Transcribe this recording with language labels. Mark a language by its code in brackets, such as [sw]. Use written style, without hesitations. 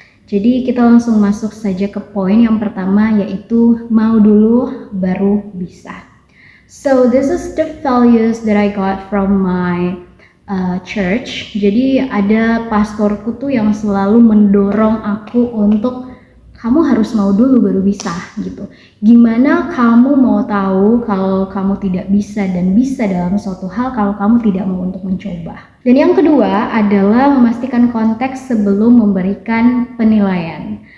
[id] Jadi kita langsung masuk saja ke poin yang pertama, yaitu mau dulu baru bisa. [en] So this is the values that I got from my church. [id] Jadi ada pastorku tuh yang selalu mendorong aku untuk kamu harus mau dulu baru bisa gitu. Gimana kamu mau tahu kalau kamu tidak bisa dan bisa dalam suatu hal kalau kamu tidak mau untuk mencoba. Dan yang kedua adalah memastikan konteks sebelum memberikan penilaian.